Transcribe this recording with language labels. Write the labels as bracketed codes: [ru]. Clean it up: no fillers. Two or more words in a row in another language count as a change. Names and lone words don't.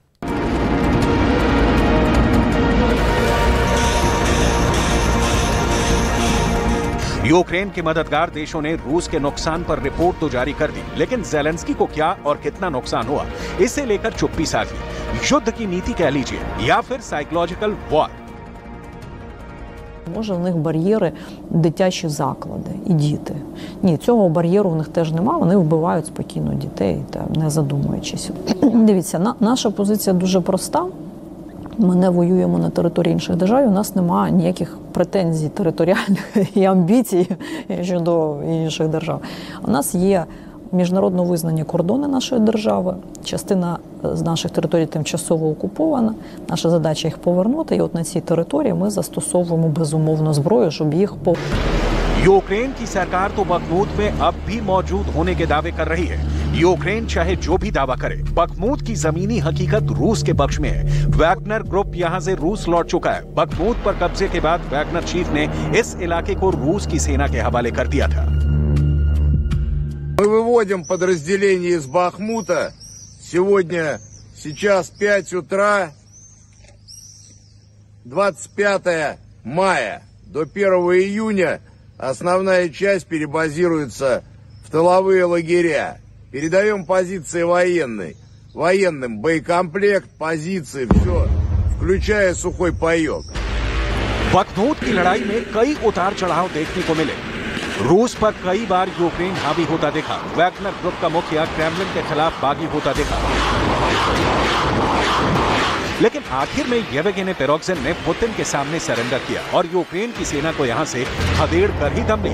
[hi] यूक्रेन के मददगार देशों ने रूस के नुकसान पर रिपोर्ट तो जारी कर दी, लेकिन ज़ेलेंस्की को क्या और कितना नुकसान हुआ इसे लेकर चुप्पी साध ली। युद्ध की नीति कह लीजिए या फिर [en] psychological war. [uk] Може, в них бар'єри дитячі заклади і діти. Ні, цього бар'єру в них теж немає, вони вбивають спокійно дітей, не задумуючись. Дивіться, наша позиція дуже проста. Ми не воюємо на території інших держав, у нас немає ніяких претензій територіальних і амбіцій щодо інших держав. У нас є міжнародно визнані кордони нашої держави, частина з наших територій тимчасово окупована, наша задача їх повернути, і от на цій території ми застосовуємо безумовно зброю, щоб їх [hi] यूक्रेन की सरकार तो बखमूत में अब भी मौजूद होने के दावे कर रही है। यूक्रेन चाहे जो भी दावा करे, बखमूत की जमीनी हकीकत रूस के पक्ष में है। वैगनर ग्रुप यहां से रूस लौट चुका है। बखमूत पर कब्जे के बाद वैगनर चीफ ने इस इलाके को रूस की सेना के हवाले कर दिया था। [ru] Мы выводим подразделение из Бахмута. Сейчас 5 утра, 25 мая. До 1 июня основная часть перебазируется в тыловые лагеря. Передаем позиции военным боекомплект, позиции, все, включая сухой паек. [hi] बखमूत की लड़ाई में कई उतार चढ़ाव देखने को मिले। रूस पर कई बार यूक्रेन हावी होता देखा। वैगनर ग्रुप का मुखिया क्रेमलिन के खिलाफ बागी होता देखा, लेकिन आखिर में येवगेनी पेरोग्जिन ने पुतिन के सामने सरेंडर किया और यूक्रेन की सेना को यहां से खदेड़ कर ही दम लिया।